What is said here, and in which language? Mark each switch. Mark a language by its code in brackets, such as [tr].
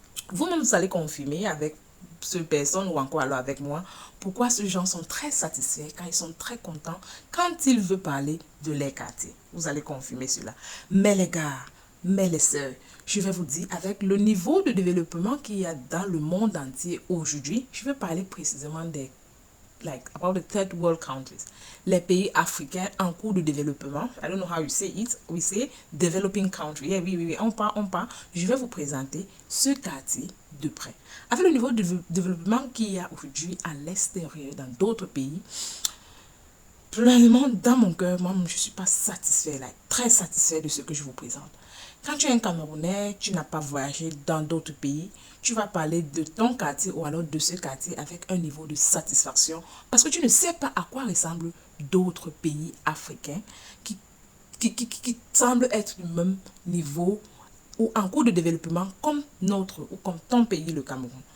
[fr] Vous-même, vous allez confirmer avec cette personne ou encore alors avec moi pourquoi ces gens sont très satisfaits, quand ils sont très contents, quand ils veulent parler de leur quartier. Vous allez confirmer cela. Mais les gars, mais les sœurs, je vais vous dire, avec le niveau de développement qu'il y a dans le monde entier aujourd'hui, je vais parler précisément des [en] about the third world countries, [fr] les pays africains en cours de développement. [en] I don't know how you say it. We say developing country. [fr] Yeah, oui. On parle. Je vais vous présenter ce quartier de près. Avec le niveau de développement qu'il y a aujourd'hui à l'extérieur, dans d'autres pays, personnellement, dans mon cœur, moi, je ne suis pas satisfait, très satisfait de ce que je vous présente. Quand tu es un Camerounais, tu n'as pas voyagé dans d'autres pays, tu vas parler de ton quartier ou alors de ce quartier avec un niveau de satisfaction parce que tu ne sais pas à quoi ressemblent d'autres pays africains qui semblent être du même niveau ou en cours de développement comme notre ou comme ton pays, le Cameroun.